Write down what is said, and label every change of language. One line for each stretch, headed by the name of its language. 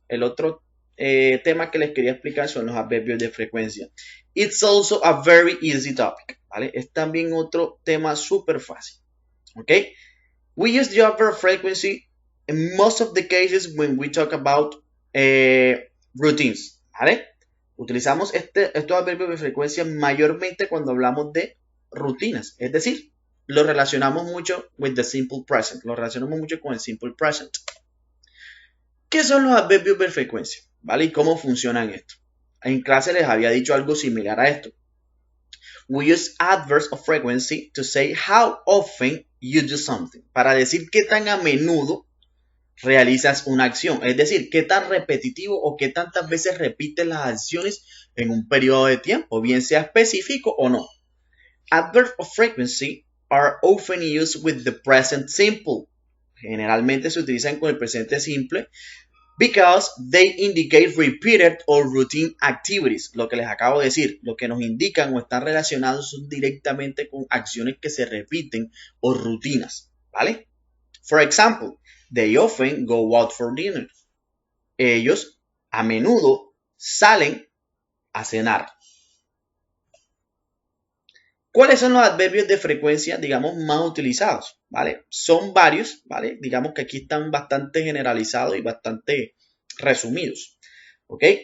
Spanish: El otro tema que les quería explicar son los adverbios de frecuencia.
English: It's also a very easy topic.
Spanish: ¿Vale? Es también otro tema súper fácil.
English: Okay? We use the adverb of frequency in most of the cases when we talk about routines.
Spanish: ¿Vale? Utilizamos estos adverbios de frecuencia mayormente cuando hablamos de rutinas. Es decir, lo relacionamos mucho
English: with the simple present.
Spanish: Lo relacionamos mucho con el simple present. ¿Qué son los adverbios de frecuencia? ¿Vale? ¿Y cómo funcionan esto? En clase les había dicho algo similar a esto.
English: We use adverbs of frequency to say how often you do something.
Spanish: Para decir qué tan a menudo realizas una acción. Es decir, qué tan repetitivo o qué tantas veces repites las acciones en un periodo de tiempo, bien sea específico o no.
English: Adverbs of frequency are often used with the present simple.
Spanish: Generalmente se utilizan con el presente simple
English: because they indicate repeated or routine activities.
Spanish: Lo que les acabo de decir, lo que nos indican o están relacionados son directamente con acciones que se repiten o rutinas, ¿vale?
English: For example, they often go out for dinner.
Spanish: Ellos a menudo salen a cenar. ¿Cuáles son los adverbios de frecuencia, digamos, más utilizados? ¿Vale? Son varios, ¿vale? Digamos que aquí están bastante generalizados y bastante resumidos. ¿Ok?